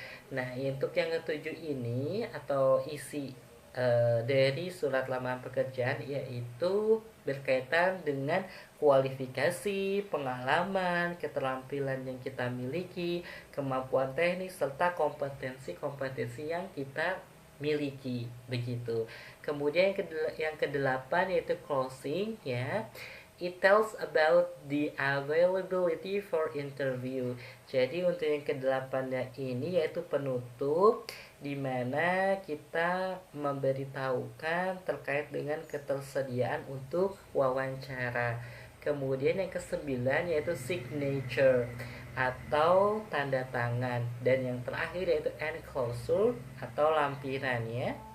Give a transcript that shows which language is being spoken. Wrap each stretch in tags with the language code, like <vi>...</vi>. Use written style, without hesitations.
<id>Nah, untuk yang ketujuh ini atau isi dari surat lamaran pekerjaan yaitu berkaitan dengan kualifikasi, pengalaman, keterampilan yang kita miliki, kemampuan teknis serta kompetensi-kompetensi yang kita miliki, begitu. Kemudian yang kedelapan yaitu closing ya.</id> <en>It tells about the availability for interview.</en> <id>Jadi untuk yang kedelapannya ini yaitu penutup, di mana kita memberitahukan terkait dengan ketersediaan untuk wawancara. Kemudian yang kesembilan yaitu signature. atau tanda tangan, dan yang terakhir yaitu enclosure atau lampiran ya.</id>